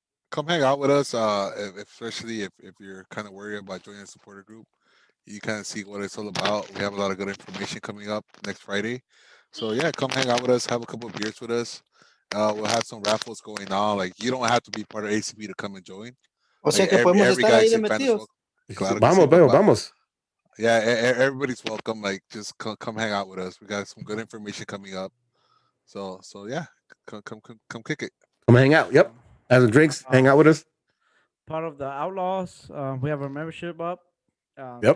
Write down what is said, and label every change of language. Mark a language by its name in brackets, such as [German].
[English] Come hang out with us, especially if you're kind of worried about joining a supporter group. You kind of see what it's all about. We have a lot of good information coming up next Friday. So yeah, come hang out with us, have a couple of beers with us. We'll have some raffles going on. Like, you don't have to be part of ACB to come and join. [Spanish] O sea que podemos estar ahí de metidos. Vamos. [English] Yeah, everybody's welcome. Like, just come hang out with us. We got some good information coming up. So yeah, come kick it. Come hang out. Yep. Have some drinks. Hang out with us. Part of the Outlaws. We have our membership up. Yep.